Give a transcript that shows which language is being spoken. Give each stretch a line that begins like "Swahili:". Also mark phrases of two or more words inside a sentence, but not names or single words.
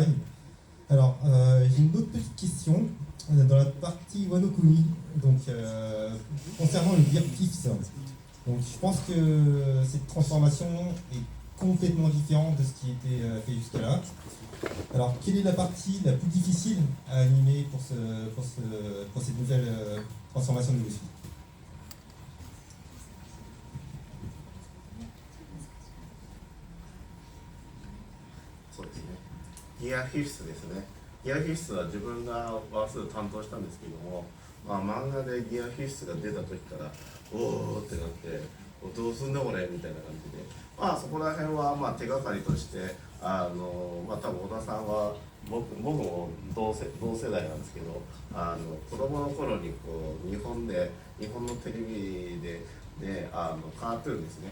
French: Alors j'ai une autre petite question dans la partie Wano Kuni, donc concernant le Gear Fifth. Donc je pense que cette transformation est complètement différente de ce qui était fait jusqu'à là. Alors quelle est la partie la plus difficile à animer pour cette nouvelle transformation de Lucy?
Japanese: そうですね。ギアフィフスですね。ギアフィフスは自分がワース担当したんですけども、漫画でギアフィフスが出た時からおーってなって、どうすんだこれみたいな感じで、そこら辺は手がかりとして多分小田さんは僕も同世代なんですけど、子供の頃に日本のテレビでカートゥーンですね。